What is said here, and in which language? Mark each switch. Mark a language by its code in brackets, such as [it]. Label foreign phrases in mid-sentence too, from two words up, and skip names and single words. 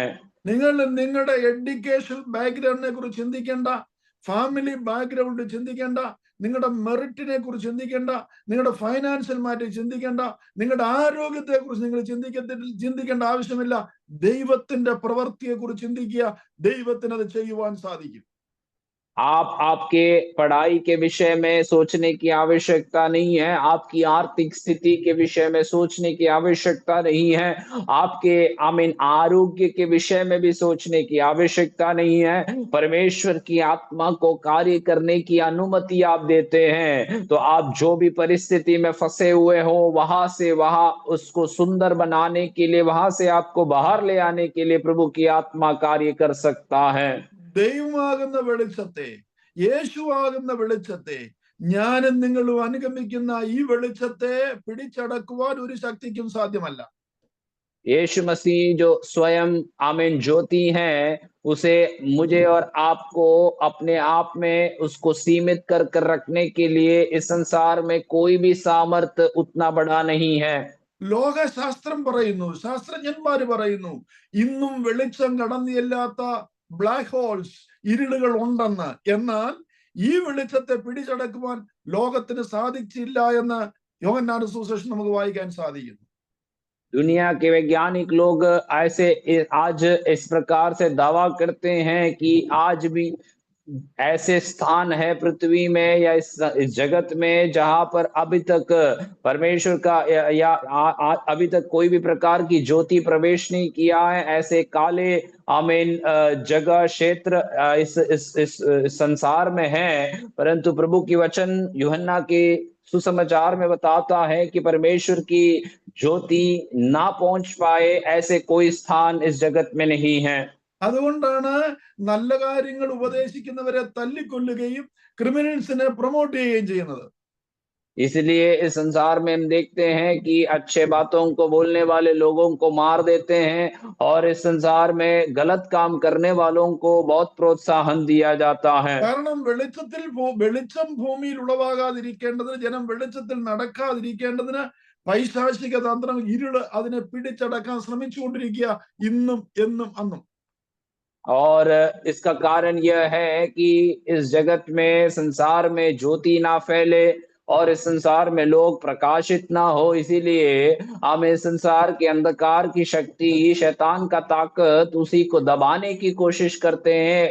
[ml] നിങ്ങൾ നിങ്ങളുടെ [en] education background [ml] കുറിച്ച് ചിന്തിക്കേണ്ട, [en] family background [ml] ചിന്തിക്കേണ്ട, നിങ്ങളുടെ മെറിറ്റിനെ കുറിച്ച് ചിന്തിക്കേണ്ട, നിങ്ങളുടെ [en] financial matter [ml] ചിന്തിക്കേണ്ട, നിങ്ങളുടെ ആരോഗ്യത്തെ കുറിച്ച് നിങ്ങൾ ചിന്തിക്കേണ്ട ആവശ്യമില്ല. ദൈവത്തിന്റെ പ്രവൃത്തിയെ കുറിച്ച് ചിന്തിക്കുക, ദൈവത്തിന് അത് ചെയ്യുവാൻ സാധിക്കും. [hi] आप आपके पढ़ाई के विषय में सोचने की आवश्यकता नहीं है, आपकी आर्थिक स्थिति के विषय में सोचने की आवश्यकता नहीं है, आपके आरोग्य के विषय में भी सोचने की आवश्यकता नहीं है। परमेश्वर की आत्मा को कार्य करने की अनुमति आप देते हैं, तो आप जो भी परिस्थिति में फंसे हुए हो, वहां से वहां उसको सुंदर बनाने के लिए, वहां से आपको बाहर ले आने के लिए प्रभु की आत्मा कार्य कर सकता है। [ml] ദൈവമാകുന്ന വെളിച്ചത്തെ, യേശുവാകുന്ന വെളിച്ചത്തെ, ഞാനും നിങ്ങളും അനുഗമിക്കുന്ന ഈ വെളിച്ചത്തെ പിടിച്ചടക്കുവാൻ ഒരു ശക്തിക്കും സാധ്യമല്ല. [hi] यीशु मसीह जो स्वयं ज्योति हैं, उसे मुझे और आपको अपने आप में उसको सीमित कर रखने के लिए इस संसार में कोई भी सामर्थ उतना बड़ा नहीं है। [ml] ലോകശാസ്ത്രം പറയുന്നു, ശാസ്ത്രജ്ഞന്മാര് പറയുന്നു, ഇന്നും വെളിച്ചം കടന്നു ചെല്ലാത്ത [en] black holes, [ml] ഇരുളുകൾ ഉണ്ടെന്ന്. എന്നാൽ ഈ വെളിച്ചത്തെ പിടിച്ചടക്കുവാൻ ലോകത്തിന് സാധിച്ചില്ല എന്ന് യോഹന്നാന്റെ സുവിശേഷം നമുക്ക് വായിക്കാൻ സാധിക്കുന്നു. [hi] दुनिया के वैज्ञानिक लोग ऐसे आज इस प्रकार से दावा करते हैं कि आज भी ऐसे स्थान है पृथ्वी में या इस जगत में जहां पर अभी तक परमेश्वर का या अभी तक कोई भी प्रकार की ज्योति प्रवेश नहीं किया है। ऐसे काले आमीन जगह क्षेत्र इस संसार में है, परंतु प्रभु की वचन यूहन्ना के सुसमाचार में बताता है कि परमेश्वर की ज्योति ना पहुंच पाए ऐसे कोई स्थान इस जगत में नहीं है। [ml] അതുകൊണ്ടാണ് നല്ല കാര്യങ്ങൾ ഉപദേശിക്കുന്നവരെ തല്ലിക്കൊല്ലുകയും [en] criminals promote [ml] ചെയ്യുകയും ചെയ്യുന്നത്. [hi] इसलिए इस संसार में हम देखते हैं कि अच्छे बातों को बोलने वाले लोगों को मार देते हैं और इस संसार में गलत काम करने वालों को बहुत प्रोत्साहन दिया जाता है। [ml] കാരണം വെളിച്ചം ഭൂമിയിൽ ഉളവാകാതിരിക്കേണ്ടതിന്, ജനം വെളിച്ചത്തിൽ നടക്കാതിരിക്കേണ്ടതിന് പൈശാചിക തന്ത്രം, ഇരുള് അതിനെ പിടിച്ചടക്കാൻ ശ്രമിച്ചുകൊണ്ടിരിക്കുക ഇന്നും എന്നും അന്നും. [hi] और इसका कारण यह है कि इस जगत में संसार में ज्योति ना फैले और इस संसार में लोग प्रकाशित ना हो, इसीलिए हम इस संसार के अंधकार की शक्ति, शैतान का ताकत उसी को दबाने की कोशिश करते हैं।